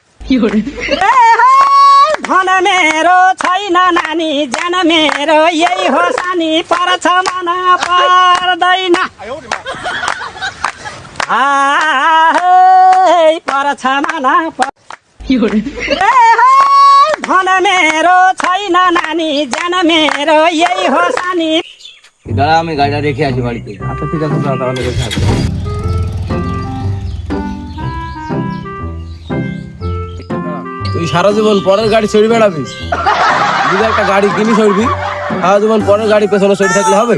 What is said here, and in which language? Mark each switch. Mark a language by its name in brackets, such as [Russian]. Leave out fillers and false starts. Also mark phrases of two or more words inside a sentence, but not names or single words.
[Nepali] धन मेरो छैन नानी ज्यान मेरो यही हो सानी पर्छ मन पर्दैन पर्छ मन धन मेरो छैन नानी ज्यान मेरो यही हो सानी [Bangla] দাঁড়া আমি গাড়িটা রেখে আসি বাড়িতে। আচ্ছা ঠিক আছে দাদা, তাহলে রেখে আসি। তুই সারা জীবন পরের গাড়ি চড়ি বেড়াবি, যদি একটা গাড়ি কিনি চড়বি, সারা জীবন পরের গাড়ি পেছনে চড়ে থাকলে হবে?